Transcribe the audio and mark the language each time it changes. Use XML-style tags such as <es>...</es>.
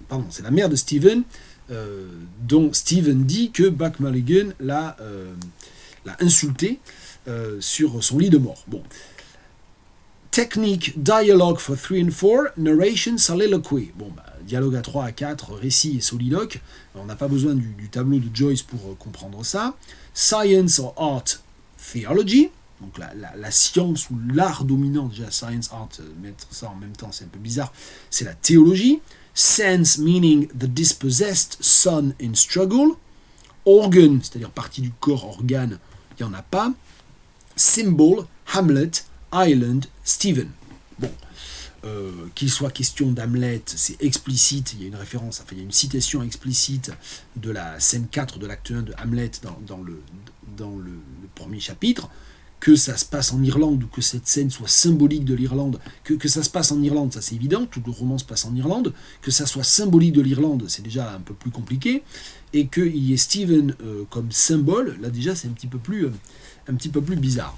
<fr>c'est la mère de Stephen, dont Stephen dit que Buck Mulligan l'a insulté sur son lit de mort. Bon.</fr> <en>Technique, dialogue for 3 and 4, narration, soliloquy.</en> <fr>Dialogue à 3 à 4, récit et soliloque. On n'a pas besoin du tableau de Joyce pour comprendre ça.</fr> <en>Science or art, theology.</en> <fr>Donc la science ou l'art dominant, déjà science, art, mettre ça en même temps, c'est un peu bizarre. C'est la théologie.</fr> <en>Sense, meaning the dispossessed son in struggle.</en> <fr>Organ, c'est-à-dire partie du corps, organe, il n'y en a pas.</fr> <en>Symbol, Hamlet, Island, Stephen.</en> <fr>Bon. qu'il soit question d'Hamlet, c'est explicite, il y a une référence, enfin il y a une citation explicite de la scène 4 de l'acte 1 de Hamlet dans le premier chapitre, que ça se passe en Irlande ou que cette scène soit symbolique de l'Irlande, que ça se passe en Irlande, ça c'est évident, tout le roman se passe en Irlande, que ça soit symbolique de l'Irlande, c'est déjà un peu plus compliqué, et qu'il y ait Stephen comme symbole, là déjà c'est un petit peu plus bizarre.</fr>